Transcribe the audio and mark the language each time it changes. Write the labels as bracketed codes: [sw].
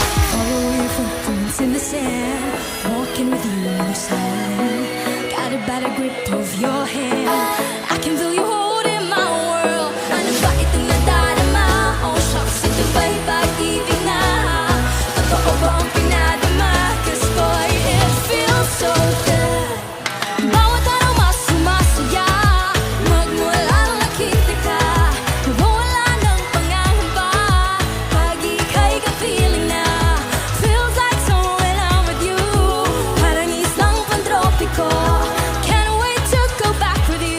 [en] Follow your footprints in the sand, walking with you in the silence. Got a better grip of your hand, I can feel you holding my world. [tl] Ano ba itong nadarama? Oh shucks, ito ba'y pag-ibig na? Totoo ba ang pinadama? 'Cause boy, it feels so good. Bawat aroma sumasaya, magmula nang nakita ka, mawala ng pangangamba, pag ika'y ka-feeling na. [en] Feels like somewhere now with you, [tl] parang islang pantropiko. [en] Can't wait to go back with